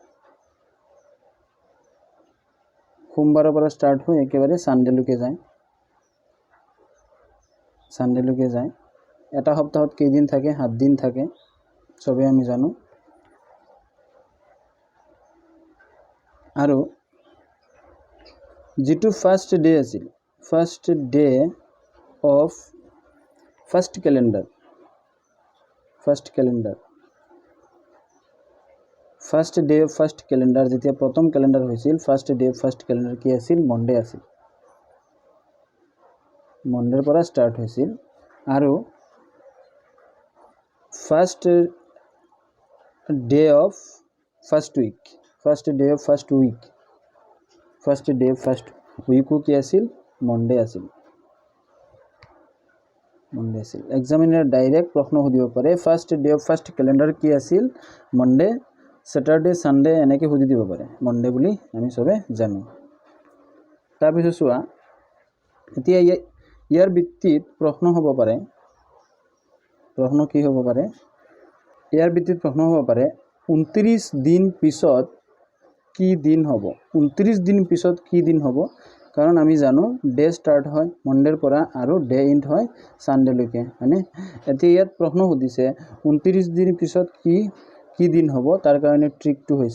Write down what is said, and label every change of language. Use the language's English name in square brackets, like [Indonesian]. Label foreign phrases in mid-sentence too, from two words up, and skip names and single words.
[Assamese] সোমবাৰৰ পৰা স্টাৰ্ট হয় একেবাৰে সানডেলৈকে যায় এটা সপ্তাহত কেইদিন থাকে 7 দিন থাকে সবে আমি জানো আৰু যেটো [English] first day [Assamese] আছিল [English] first day of first calendar [Assamese] যেতিয়া প্ৰথম ক্যালেন্ডাৰ হৈছিল [English] first day of first calendar [Assamese] কি আছিল মনডে আছিল মনডেৰ পৰা স্টাৰ্ট হৈছিল আৰু [English] first day of first week [Assamese] কি আছিল মনডে আছিল এক্সামিনাৰ ডাইৰেক্ট প্ৰশ্ন সুধিব পাৰে [English] first day of first calendar [Assamese] কি আছিল [English] Monday Saturday Sunday [Assamese] এনেকৈ সুধি দিব পাৰে মনডে বুলি আমি সবে জানো তাৰপিছত চোৱা এতিয়া ইয়াৰ ভিত্তিত প্ৰশ্ন হ'ব পাৰে ইয়াৰ ভিত্তিত প্ৰশ্ন হ'ব পাৰে 29 দিন পিছত কি দিন হ'ব 29 দিন পিছত কি দিন হ'ব কাৰণ আমি জানো [English] day start [Assamese] হয় মনডেৰ পৰা আৰু [English] day end [Assamese] হয় সানডেলৈকে মানে এতিয়া ইয়াত প্ৰশ্ন সুধিছে 29 দিন পিছত কি দিন হ'ব তাৰ কাৰণে ট্ৰিকটো